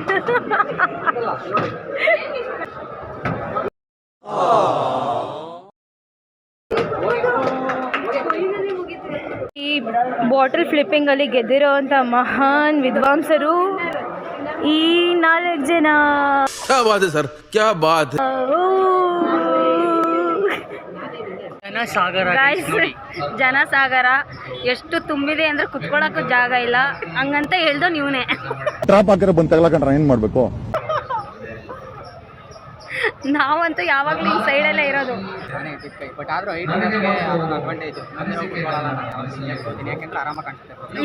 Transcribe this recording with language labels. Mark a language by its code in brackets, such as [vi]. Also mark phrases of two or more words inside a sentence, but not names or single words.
[kn] ಈ [en] bottle flipping [kn] ಅಲ್ಲಿ ಗೆದ್ದಿರೋಂಥ ಮಹಾನ್ ವಿದ್ವಾಂಸರು ಈ 4 ಜನ. [hi] क्या बात है सर, क्या बात है. [kn] Guys, ಜನಸಾಗರ ಎಷ್ಟು ತುಂಬಿದೆ ಅಂದ್ರೆ ಕುತ್ಕೊಳ್ಳೋಕ್ಕೂ ಜಾಗ ಇಲ್ಲ, ಹಂಗಂತ ಹೇಳ್ದೋ ನೀವನೇ. ಟ್ರಾಪ್ ಹಾಕಿರೋ ಬಂದು ತಗೊಳಕಂಡ್ರೆ ಏನ್ ಮಾಡ್ಬೇಕು? ನಾವಂತೂ ಯಾವಾಗಲೂ ಈ ಸೈಡಲ್ಲೇ ಇರೋದು. ಬಟ್ ಆದ್ರೂ ಅಡ್ವಾಂಟೇಜ್ ಯಾಕೆಂದ್ರೆ ಆರಾಮಾಗಿ ಕಾಣಿಸುತ್ತೆ.